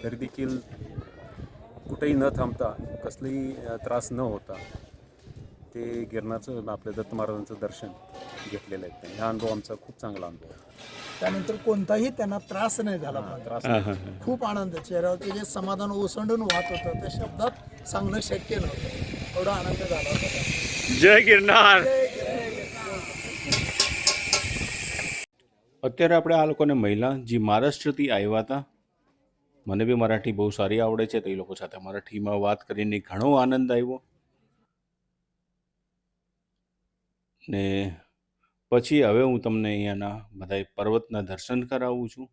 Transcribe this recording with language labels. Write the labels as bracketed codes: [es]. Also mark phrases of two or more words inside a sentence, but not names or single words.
[mr] तरी देखील कुठेही न थांबता कसलाही त्रास न होता ते गिरनारचं आपल्या दत्त महाराजांचं दर्शन घेतलेलं आहे. त्यांनी हा अनुभव आमचा खूप चांगला अनुभव आहे. त्यानंतर कोणताही त्यांना त्रास नाही झाला. त्रास खूप आनंद, चेहऱ्यावरचे जे समाधान ओसंडून वाहत होतं ते शब्दात सांगणं शक्य नव्हतं. एवढा आनंद झाला होता त्यांना. [gu] જય ગિરનાર. અત્યારે આપણે આ લોકોને મહિલા જે મહારાષ્ટ્રથી આવ્યા હતા, મને બી મરાઠી બહુ સારી આવડે છે, તો એ લોકો સાથે મરાઠીમાં વાત કરીને ઘણો આનંદ આવ્યો. ને પછી હવે હું તમને અહીંયાના બધા પર્વતના દર્શન કરાવું છું.